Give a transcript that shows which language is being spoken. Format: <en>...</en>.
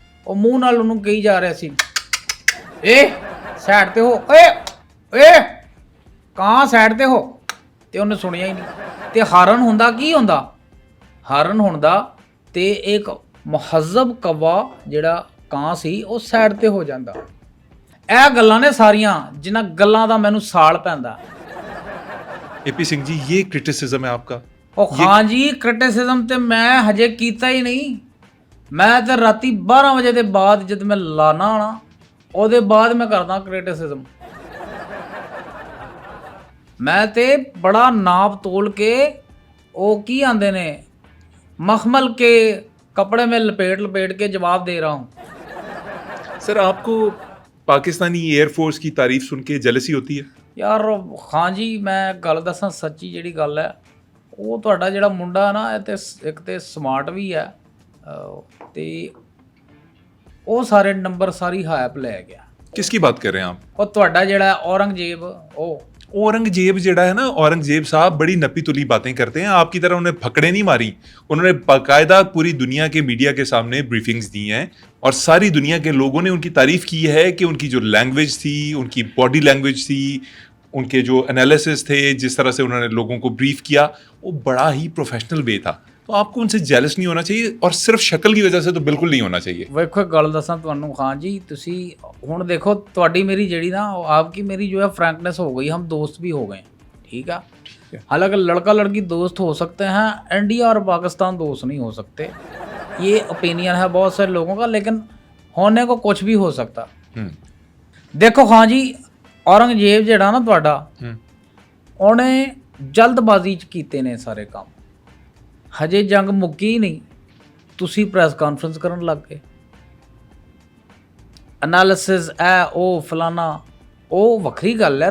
<pa>ਉਹ ਮੂੰਹ ਨਾਲ ਉਹਨੂੰ ਕਹੀ ਜਾ ਰਿਹਾ ਸੀ, ਏ ਸਾਈਡ ਤੇ ਹੋ, ਏ ਕਾਂ ਸਾਈਡ ਤੇ ਹੋ। ਤੇ ਉਹਨੇ ਸੁਣਿਆ ਹੀ ਨਹੀਂ। ਤੇ ਹਾਰਨ ਹੁੰਦਾ ਕੀ ਹੁੰਦਾ? ਹਾਰਨ ਹੁੰਦਾ ਤੇ ਇੱਕ ਮੁਹੱਜ਼ਬ ਕਵਾ ਜਿਹੜਾ ਕਾਂ ਸੀ ਉਹ ਸਾਈਡ ਤੇ ਹੋ ਜਾਂਦਾ। ਇਹ ਗੱਲਾਂ ਨੇ ਸਾਰੀਆਂ, ਜਿਨ੍ਹਾਂ ਗੱਲਾਂ ਦਾ ਮੈਨੂੰ ਸਾਲ ਪੈਂਦਾ।</pa> <hi>AP सिंह जी, ये क्रिटिसिज्म है आपका?</hi> <pa>ਉਹ ਹਾਂ ਜੀ, ਕ੍ਰਿਟਿਸਿਜ਼ਮ ਤੇ ਮੈਂ ਹਜੇ ਕੀਤਾ ਹੀ ਨਹੀਂ। ਮੈਂ ਤੇ ਰਾਤੀ 12 ਵਜੇ ਦੇ ਬਾਅਦ ਜਦ ਮੈਂ ਲਾਣਾ ਨਾ, ਉਹਦੇ ਬਾਅਦ ਮੈਂ ਕਰਦਾ ਕ੍ਰਿਟਿਸਿਜ਼ਮ। ਮੈਂ ਤੇ ਬੜਾ ਨਾਪ ਤੋਲ ਕੇ, ਉਹ ਕੀ ਆਂਦੇ ਨੇ, ਮਖਮਲ</pa> <hi>के कपड़े में लपेट के जवाब दे रहा हूँ। सर आपको पाकिस्तानी एयरफोर्स की तारीफ सुन के जेलसी होती है?</hi> <pa>ਯਾਰ ਹਾਂ ਜੀ, ਮੈਂ ਗੱਲ ਦੱਸਾਂ ਸੱਚੀ ਜਿਹੜੀ ਗੱਲ ਹੈ, ਉਹ ਤੁਹਾਡਾ ਜਿਹੜਾ ਮੁੰਡਾ ਹੈ ਨਾ, ਇਹ ਤੇ ਇੱਕ ਤੇ ਸਮਾਰਟ ਵੀ ਹੈ, ਤੇ ਉਹ ਸਾਰੇ ਨੰਬਰ ਸਾਰੀ ਹਾਇਪ ਲੈ ਗਿਆ।</pa> <hi>किसकी बात कर रहे हैं आप?</hi> <pa>ਉਹ ਤੁਹਾਡਾ ਜਿਹੜਾ ਔਰੰਗਜ਼ੇਬ, ਉਹ</pa> <hi>औरंगजेब जेड़ा है ना, औरंगजेब साहब बड़ी नपी तुली बातें करते हैं। आपकी तरह उन्हें फकड़े नहीं मारी। उन्होंने बाकायदा पूरी दुनिया के मीडिया के सामने ब्रीफिंग्स दी हैं और सारी दुनिया के लोगों ने उनकी तारीफ की है कि उनकी जो लैंग्वेज थी, उनकी बॉडी लैंग्वेज थी, उनके जो एनालिसिस थे, जिस तरह से उन्होंने लोगों को ब्रीफ किया, वो बड़ा ही प्रोफेशनल वे था। तो आपको उनसे जेलस नहीं होना चाहिए और सिर्फ शक्ल की वजह से तो बिल्कुल नहीं होना चाहिए।</hi> <pa>ਵੇਖੋ ਗੱਲ ਦੱਸਾਂ ਤੁਹਾਨੂੰ ਖਾਨ ਜੀ, ਤੁਸੀਂ ਹੁਣ ਦੇਖੋ, ਤੁਹਾਡੀ ਮੇਰੀ ਜਿਹੜੀ ਨਾ,</pa> <hi>आपकी मेरी जो है फ्रैंकनेस हो गई, हम दोस्त भी हो गए, ठीक है। हालांकि लड़का लड़की दोस्त हो सकते हैं, इंडिया और पाकिस्तान दोस्त नहीं हो सकते। ये ओपिनियन है बहुत सारे लोगों का, लेकिन होने को कुछ भी हो सकता। देखो हाँ जी,</hi> <pa>औरंगजेब ਜਿਹੜਾ ਨਾ ਤੁਹਾਡਾ, ਉਹਨੇ ਜਲਦਬਾਜ਼ੀ 'ਚ ਕੀਤੇ ਨੇ ਸਾਰੇ ਕੰਮ। ਹਜੇ ਜੰਗ ਮੁੱਕੀ ਹੀ ਨਹੀਂ, ਤੁਸੀਂ ਪ੍ਰੈਸ ਕਾਨਫਰੰਸ ਕਰਨ ਲੱਗ ਗਏ। ਐਨਾਲਿਸਿਸ ਉਹ ਫਲਾਨਾ, ਉਹ ਵੱਖਰੀ ਗੱਲ ਹੈ।</pa>